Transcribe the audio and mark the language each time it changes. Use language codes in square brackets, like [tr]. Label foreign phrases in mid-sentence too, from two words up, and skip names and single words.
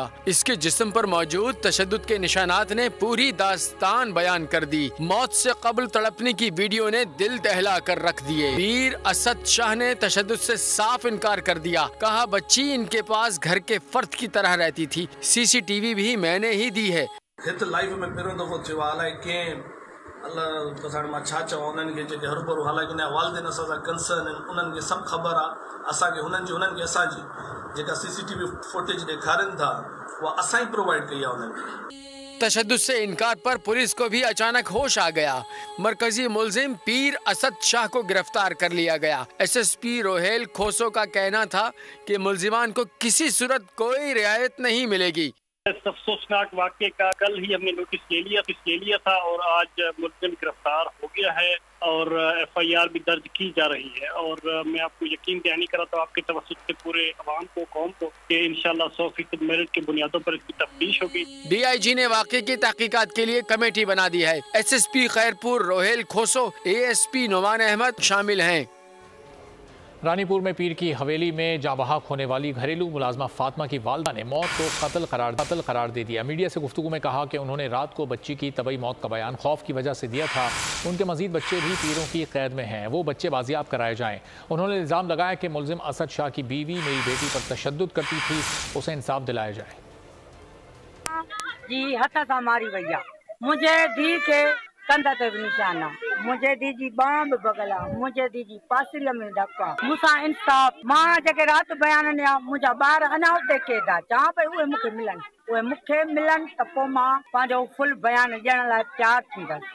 [ur] اس کے جسم پر موجود تشدد کے نشانات نے پوری داستان بیان کر دی. موت سے قبل تڑپنے کی ویڈیو نے دل دہلا کر رکھ دیے. پیر اسد شاہ نے تشدد سے صاف انکار کر دیا. کہا بچی ان کے پاس گھر کے فرد کی طرح رہتی تھی. CCTV بھی میں نے ہی دی ہے. [sd] अल्लाह कसाण मां छा चवां उन्हनि खे जेके हरूभरू हालांकि उन जा वालिदैन असां सां कंसर्न आहिनि, उन्हनि खे सभु ख़बर आहे। असांखे उन्हनि खे असांजी जेका [en] CCTV footage [sd] ॾेखारनि था उहा असां ई प्रोवाइड कई आहे उन्हनि खे। [ur] تشدد سے انکار پر پولیس کو بھی اچانک ہوش آ گیا. مرکزی ملزم پیر اسد شاہ کو گرفتار کر لیا گیا. SSP روحیل کھوسو کا کہنا تھا کہ ملزمان کو کسی صورت کوئی رعایت نہیں ملے گی. افسوسناک واقعے کا کل ہی ہم نے نوٹس لے لیا تھا اور آج ملزم گرفتار ہو گیا ہے اور FIR بھی درج کی جا رہی ہے. اور میں آپ کو یقین دہانی کراتا ہوں آپ کے توجہ سے پورے عوام کو، قوم کو، کہ ان شاء اللہ 100% میرٹ کی بنیادوں پر اس کی تفتیش ہوگی. DIG نے واقعے کی تحقیقات کے لیے کمیٹی بنا دی ہے. SSP खैरपुर रोहेल खोसो, ASP نعمان احمد شامل ہیں. رانی پور میں پیر کی حویلی میں جاں بحق ہونے والی گھریلو ملازمہ فاطمہ کی والدہ نے موت کو قتل قرار دے دیا. میڈیا سے گفتگو میں کہا کہ انہوں نے رات کو بچی کی طبعی موت کا بیان خوف کی وجہ سے دیا تھا. ان کے مزید بچے بھی پیروں کی قید میں ہیں، وہ بچے بازیاب کرائے جائیں. انہوں نے الزام لگایا کہ ملزم اسد شاہ کی بیوی میری بیٹی پر تشدد کرتی تھی، اسے انصاف دلایا جائے. [sd] जी हथ सां मारी वई आहे, मुंहिंजे धीउ खे कंध ते बि निशान आहे, मुंहिंजे धीउ जी बांह बि भॻल आहे, मुंहिंजे धीउ जी पासिरीअ में धक आहे। मूंसां इंसाफ़, मां जेके राति बयान ॾिना मुंहिंजा ॿार अञा उते क़ैद आहे। चवां पई उहे मूंखे मिलनि त पोइ मां पंहिंजो फुल बयान ॾियण लाइ तयारु थींदसि।